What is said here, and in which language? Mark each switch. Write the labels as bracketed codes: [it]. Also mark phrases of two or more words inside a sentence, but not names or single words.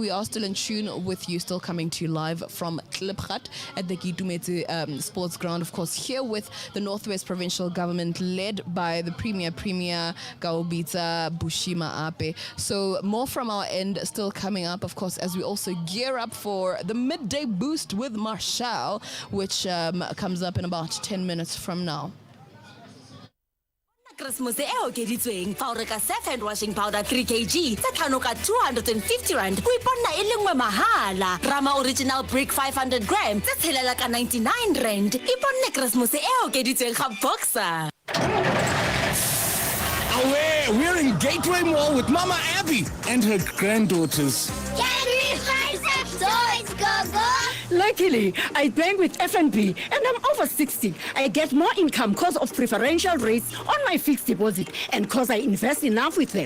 [en] We are still in tune with you, still coming to you live from Klipgat at the Kitumetse Sports Ground, of course, here with the Northwest Provincial Government led by the Premier Kaobitsa Bushy Maape. So more from our end still coming up, of course, as we also gear up for the midday boost with Marshall, which comes up in about 10 minutes from now. [tn] Christmas e okeditsweng fa o reka Surf and [en] washing powder [tn] 3 kg tsa tlhano ka 250 rand o iponna e lengwe mahala. Rama original brick 500 gram tsa tshelela ka 99 rand iponne Christmas e okeditsweng ga Boxer. [en] We're in Gateway Mall with Mama Abby and her granddaughters. Can we find some toys, Gogo? Luckily, I bank with FNB and I'm over 60. I get more income because of preferential rates on my fixed deposit and because I invest enough with them.